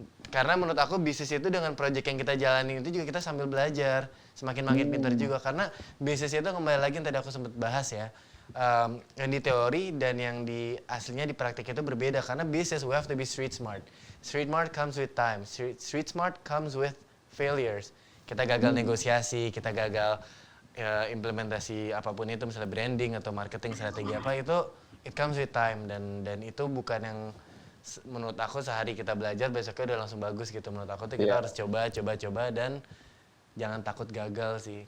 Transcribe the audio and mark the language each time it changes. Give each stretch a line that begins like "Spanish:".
Indonesian: Karena menurut aku bisnis itu dengan project yang kita jalani itu juga kita sambil belajar, semakin makin pintar juga. Karena bisnis itu kembali lagi yang tadi aku sempat bahas ya, yang di teori dan yang di aslinya di praktik itu berbeda. Karena bisnis
English: we have to be street smart. Street smart comes with time. Street smart comes with failures.
Indonesian: Kita gagal negosiasi, kita gagal implementasi apapun itu, misalnya branding atau marketing strategi apa itu,
English: it comes with time,
Indonesian: dan itu bukan yang menurut aku sehari kita belajar besoknya udah langsung bagus gitu. Menurut aku tuh kita harus coba dan jangan takut gagal sih.